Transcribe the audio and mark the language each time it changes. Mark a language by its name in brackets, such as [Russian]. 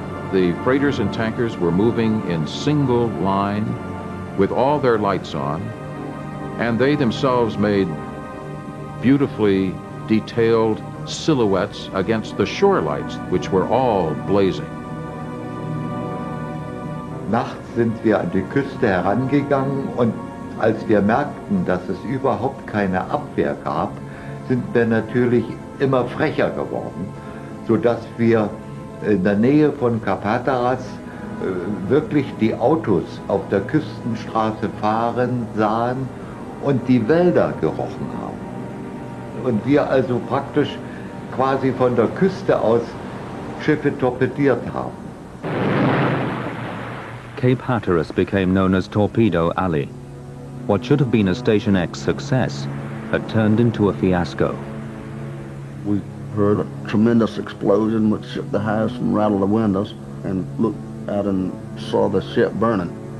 [English] The freighters and tankers were moving in single line with all their lights on, and they themselves made beautifully detailed silhouettes against the shore lights, which were all blazing. [German] Nachts sind wir an die Küste herangegangen und als wir merkten, dass es überhaupt keine Abwehr gab, sind wir natürlich immer frecher geworden, sodass wir in der Nähe von Kap Hatteras wirklich die Autos auf der Küstenstraße fahren sahen und die Wälder gerochen haben. Und wir also praktisch quasi von der Küste aus Schiffe torpediert haben. [English] Cape Hatteras became known as Torpedo Alley. What should have been a Station X success had turned into a fiasco. We heard a tremendous explosion which shook the house and rattled the windows, and looked out and saw the ship burning.